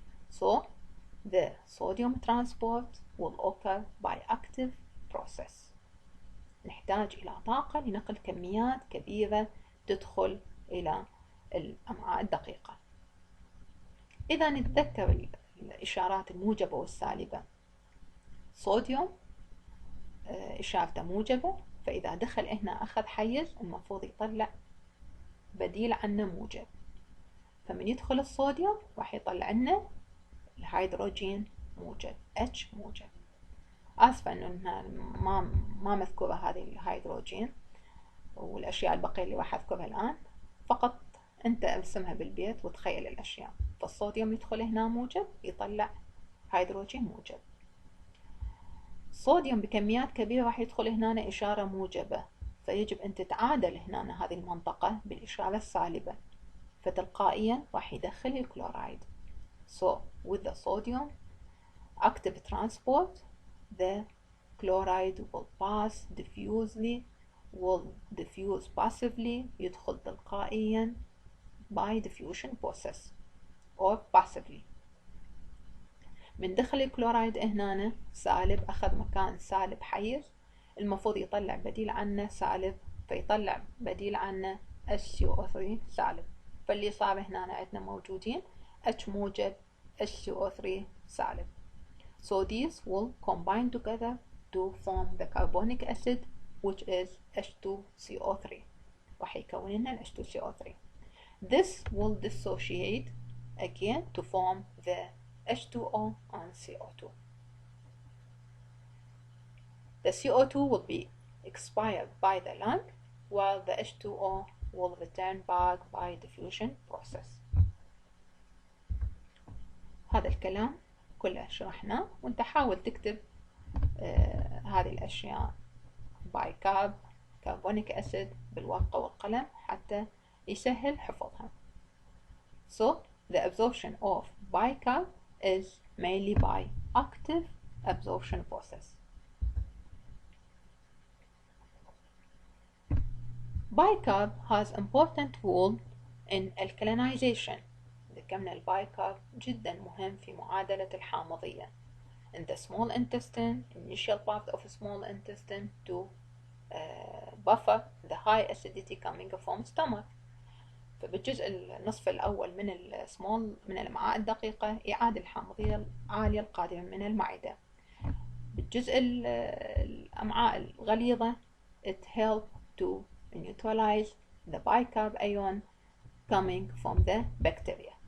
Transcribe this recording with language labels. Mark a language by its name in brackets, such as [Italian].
[English] So the sodium transport will occur by active process. [Arabic] نحتاج إلى طاقة لنقل كميات كبيرة تدخل إلى الأمعاء الدقيقة. إذا نتذكر الإشارات الموجبة والسالبة. صوديوم إشارته موجبة، فإذا دخل هنا أخذ حيز المفروض يطلع بديل عنه موجب. فمن يدخل الصوديوم راح يطلع لنا الهيدروجين موجب، H موجب. آسفة إنه ما مذكورة هذه الهيدروجين والأشياء البقية اللي راح أذكرها الآن، فقط أنت ارسمها بالبيت وتخيل الأشياء. فالصوديوم يدخل هنا موجب يطلع هيدروجين موجب. الصوديوم بكميات كبيرة راح يدخل هنا إشارة موجبة، فيجب أن تتعادل هنا هذه المنطقة بالإشارة السالبة، فتلقائيا راح يدخل الكلورايد. [English] So with the sodium active transport, the chloride will pass diffusely, will diffuse passively، [Arabic] يدخل تلقائيا [English] by diffusion process or passively. [Arabic] من دخل الكلورايد هنا سالب أخذ مكان سالب حيز، المفروض يطلع بديل عنه سالب، فيطلع بديل عنه HCO3 سالب، فاللي صار هنا عندنا موجودين H موجب HCO3 سالب. [English] So these will combine together to form the carbonic acid which is H2CO3. [Arabic] راح يكون لنا H2CO3. [English] This will dissociate again to form the H2O and CO2. The CO2 will be expired by the lung while the H2O will return back by diffusion process. [Arabic] هذا الكلام كله شرحناه، وانت حاول تكتب هذه الأشياء بايكارب كربونيك أسيد بالورقة والقلم حتى يسهل حفظها. [English] So the absorption of bicarb is mainly by active absorption process. Bicarb has important role in alkalinization. [Arabic] ذكرنا البايكارب جدا مهم في معادلة الحامضية [English] in the small intestine, initial part of small intestine to buffer the high acidity coming from stomach. [Arabic] فبالجزء النصف الأول من من الأمعاء الدقيقة إعادة الحامضية العالية القادمة من المعدة. بالجزء الأمعاء الغليظة [English] it help to neutralize the bicarb ion coming from the bacteria.